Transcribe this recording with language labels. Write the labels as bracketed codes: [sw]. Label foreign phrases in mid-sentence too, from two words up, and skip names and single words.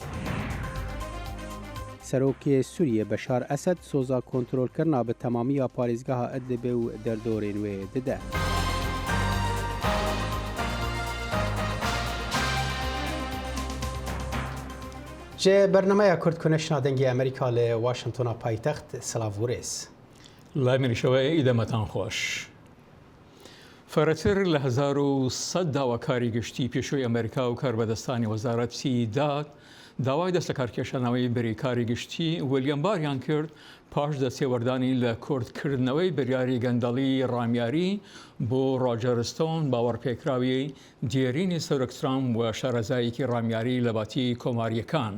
[ku] Serokê Sûriyê Beşar Esed soza kontrolkirina bi temamiya parêzgeha Idlibê û derdorên wê dide. Ji bernameya Kurdkonişna dengê Amerîka li Washingtona paytext Silavûrêz. [ckb] لای مریشەوەی ئیدەمەتان خۆش. فەرەتر لە 1100 داواکاری گشتی پێشووی ئەمریکا و کاربەدەستانی وەزارەتی داد داوای دەستەکارکێشانەوەی بەریکاری گشتی ویلیام باریان کرد پاش دەستێوەردانی لە کورتکردنەوەی بریاری گەندەڵی ڕامیاری بۆ ڕۆجەرستۆن باوەڕپێکراوی دیێرینی سەرۆک ترامپ و شارەزایەکی ڕامیاری لە باتی کۆماریەکان.